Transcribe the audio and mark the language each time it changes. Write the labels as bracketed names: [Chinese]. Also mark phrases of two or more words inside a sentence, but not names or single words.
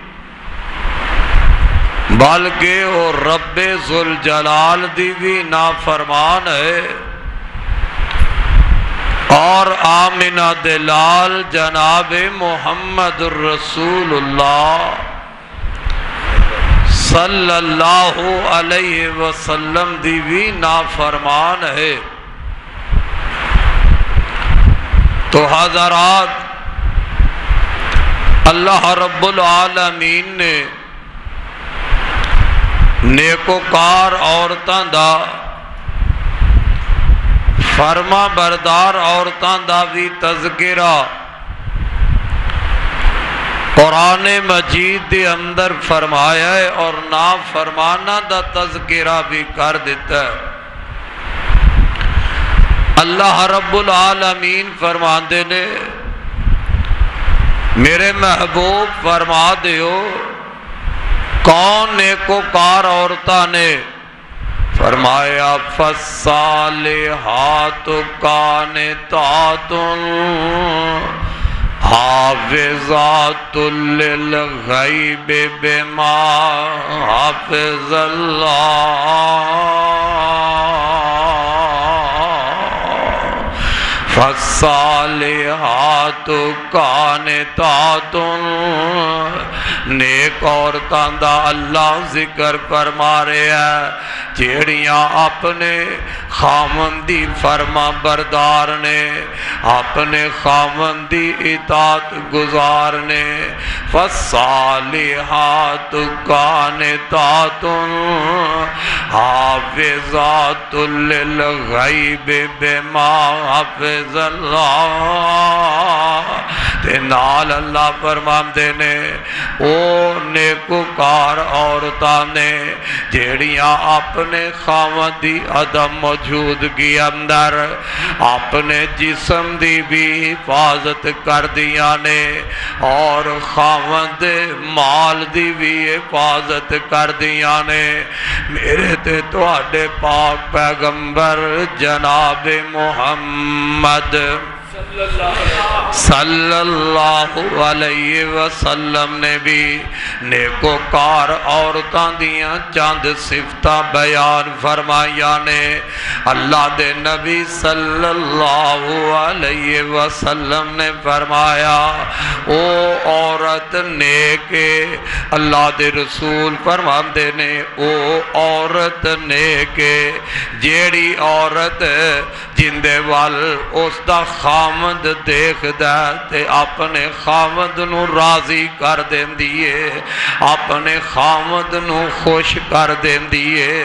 [Punjabi] بلکہ وہ رب ذوالجلال دی بھی نافرمان ہے، اور آمنہ دلال جناب محمد رسول اللہ [Arabic] صلی اللہ علیہ وسلم [Punjabi] دی بھی نافرمان ہے۔ تو حضرات، اللہ [Arabic] رب العالمین [Punjabi] نے نیکوکار عورتاں دا فرما بردار عورتاں دا بھی تذکرہ قرآن مجید دے اندر فرمایا ہے، اور نافرمانہ دا تذکرہ بھی کر دیتا ہے۔ اللہ [Arabic] رب العالمین [Punjabi] فرماندے نے میرے محبوب فرما دیو کون نیکوکار عورتاں نے؟ [Arabic] فرمایا فالصالحات قانتات حافظات للغیب بما حفظ اللہ، فالصالحات قانتات، [Punjabi] نیک عورتاں دا اللہ ذکر فرما رہے ہیں جیڑیاں اپنے خامندی فرما بردار نے، اپنے خامندی اطاعت گزار نے۔ [Arabic] فالصالحات قانتات حافظات للغیب بما حفظ اللہ، [Punjabi] تے نال اللہ فرماندے نے او نیکوکار عورتاں نے جیڑیاں اپنے خامندی عدم موجودگی اندر اپنے جسم دی بھی حفاظت کر دیا نے، اور خامند مال دی بھی حفاظت کر دیا نے۔ میرے تے تواڈے پاک پیغمبر جناب محمد [Arabic] صلی اللہ علیہ وسلم [Punjabi] نے بھی نیکوکار عورتاں دیاں چند صفتاں بیان فرمائیاں نے۔ اللہ دے نبی [Arabic] صلی اللہ علیہ وسلم [Punjabi] نے فرمایا او عورت نیک، اللہ دے رسول فرماندے نے او عورت نیک جیڑی عورت جندے وال اس دا خامد دیکھ دا تے اپنے خامد نو راضی کر دین دیئے، اپنے خامد نو خوش کر دین دیئے۔